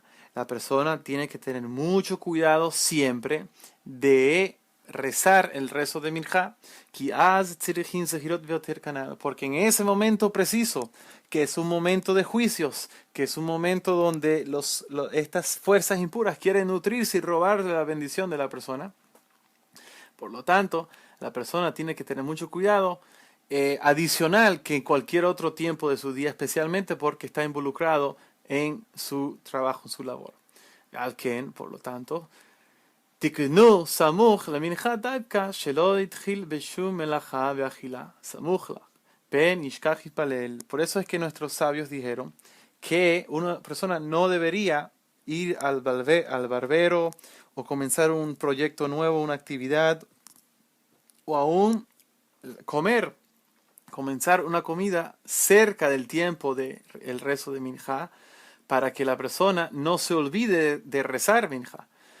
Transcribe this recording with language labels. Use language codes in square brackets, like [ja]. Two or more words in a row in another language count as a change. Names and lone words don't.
[es] La persona tiene que tener mucho cuidado siempre de rezar el rezo de Mincha, porque en ese momento preciso, que es un momento de juicios, que es un momento donde estas fuerzas impuras quieren nutrirse y robar de la bendición de la persona. Por lo tanto, la persona tiene que tener mucho cuidado, adicional que en cualquier otro tiempo de su día, especialmente porque está involucrado en su trabajo, en su labor. [he] על כן, [es] por lo tanto, [he] תקנו סמוך למנחה דווקא שלא התחיל בשום מלאכה ואכילה, סמוך לה, פן ישכח יתפלל. [es] Por eso es que nuestros sabios dijeron que una persona no debería ir al barbero o comenzar un proyecto nuevo, una actividad, o aún comenzar una comida cerca del tiempo del rezo de Minja, para que la persona no se olvide de rezar Minja.